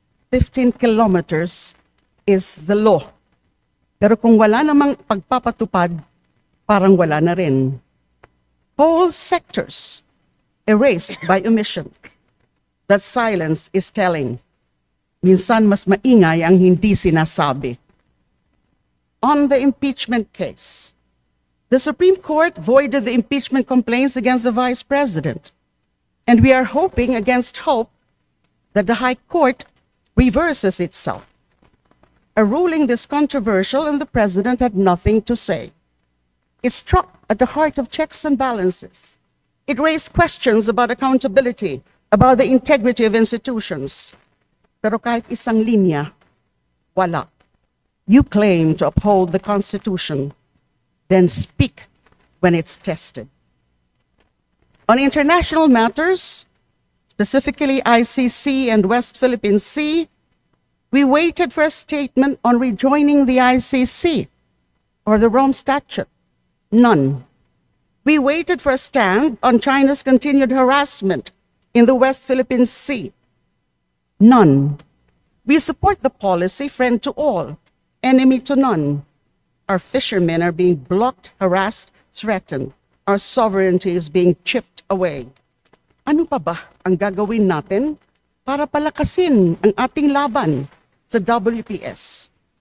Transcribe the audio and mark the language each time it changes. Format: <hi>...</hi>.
<en>15 kilometers is the law.</en> <tl>Pero kung wala namang pagpapatupad, parang wala na rin.</tl> <en>Whole sectors erased by omission. That silence is telling.</en> <tl>Minsan mas maingay ang hindi sinasabi.</tl> <en>On the impeachment case, the Supreme Court voided the impeachment complaints against the Vice President. And we are hoping against hope that the High Court reverses itself. A ruling this controversial and the President had nothing to say. It struck at the heart of checks and balances. It raised questions about accountability, about the integrity of institutions.</en> <tl>Pero kahit isang linya, wala.</tl> <en>You claim to uphold the Constitution, then speak when it's tested. On international matters, specifically ICC and West Philippine Sea, we waited for a statement on rejoining the ICC or the Rome Statute. None. We waited for a stand on China's continued harassment in the West Philippine Sea. None. We support the policy, friend to all, enemy to none. Our fishermen are being blocked, harassed, threatened. Our sovereignty is being chipped away.</en> <tl>Ano pa ba ang gagawin natin para palakasin ang ating laban sa WPS?</tl>